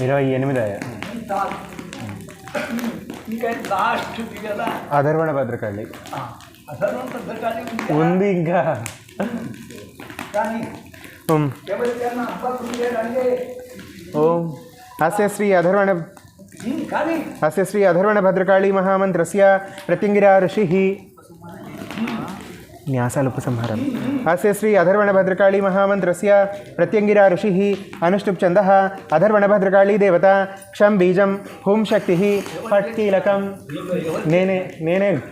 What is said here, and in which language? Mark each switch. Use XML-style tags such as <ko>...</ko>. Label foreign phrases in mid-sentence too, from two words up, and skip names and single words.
<te>28 ఇంకా లాస్ట్ కదా అధర్వణ భద్రకాళి అధర్వణ భద్రకాళి ఉంది ఇంకా కానీ ఎవరికైనా అబ్బాయి ఉండేదంటే</te> <sa>ఓం అస్య శ్రీ అధర్వణ</sa> <te>కానీ</te> <sa>अस्य श्री अधर्वण भद्रकाली महामन्त्रस्य प्रत्यङ्गिरा ऋषिः न्यासालुपसंहारम् अस्य श्री अधर्वण भद्रकाली महामन्त्रस्य प्रत्यङ्गिरा ऋषिः अनुष्टुप्छन्दः अधर्वण भद्रकाली देवता क्षं बीजं हुं शक्तिः फट् कीलकं नेने</sa>